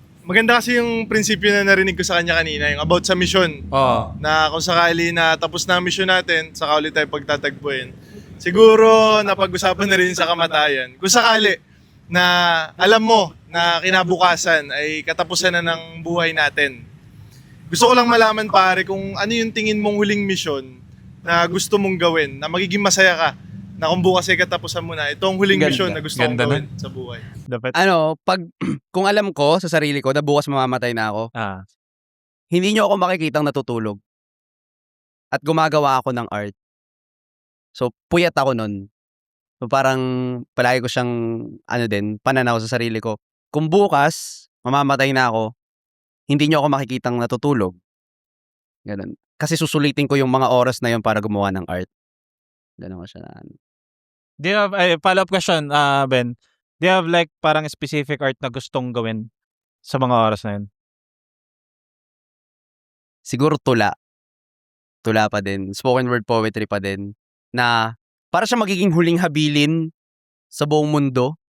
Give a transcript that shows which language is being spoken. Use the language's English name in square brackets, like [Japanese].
[Filipino] Maganda kasi yung prinsipyo na narinig ko sa kanya kanina, yung about sa mission. Oo. Na kung sakali na tapos na ang mission natin, saka ulit tayo pagtatagpuin. Siguro napag-usapan na rin sa kamatayan. Kung sakali na alam mo na kinabukasan ay katapusan na ng buhay natin. Gusto ko lang malaman pare kung ano yung tingin mong huling mission na gusto mong gawin, na magiging masaya ka, na kung bukas ay katapusan mo na, itong huling Ganda. mission na gusto kong Ganda gawin sa buhay. Dapat. Pag kung alam ko sa sarili ko na bukas mamamatay na ako, hindi nyo ako makikitang natutulog. At gumagawa ako ng art. So, puyat ako nun. So, parang palagi ko siyang, pananaw sa sarili ko. Kung bukas, mamamatay na ako, hindi nyo ako makikitang natutulog. Ganun. Kasi susulitin ko yung mga oras na yun para gumawa ng art. Ganun ko siya na. [English] Do you have, follow-up question, Ben? Do you have like [Filipino] parang specific art na gustong gawin sa mga oras na yun? Siguro tula. Tula pa din. Spoken word poetry pa din. Na para siya magiging huling habilin sa buong mundo.